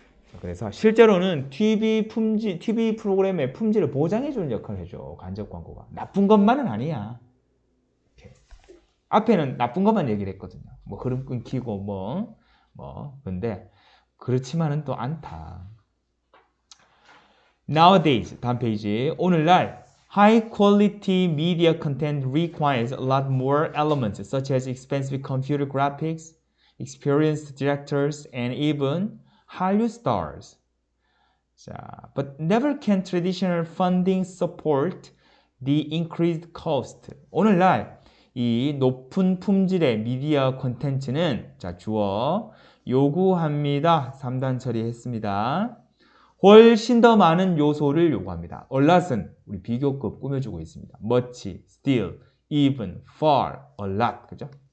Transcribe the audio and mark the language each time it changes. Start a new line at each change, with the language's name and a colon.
Korean: 자, 그래서 실제로는 TV 프로그램의 품질을 보장해주는 역할을 해줘. 간접 광고가. 나쁜 것만은 아니야. 이렇게. 앞에는 나쁜 것만 얘기를 했거든요. 뭐 흐름 끊기고 근데 그렇지만은 또 않다.
English: Nowadays,
Korean: 다음 페이지. 오늘날
English: high quality media content requires a lot more elements such as expensive computer graphics, experienced directors, and even Hallyu stars. 자, but never can traditional funding support the increased cost.
Korean: 오늘날 이 높은 품질의 미디어 콘텐츠는 자, 주어 요구합니다. 3단 처리했습니다. 훨씬 더 많은 요소를 요구합니다. a lot은 우리 비교급 꾸며주고 있습니다.
English: much, still, even, far, a lot.
Korean: 그죠?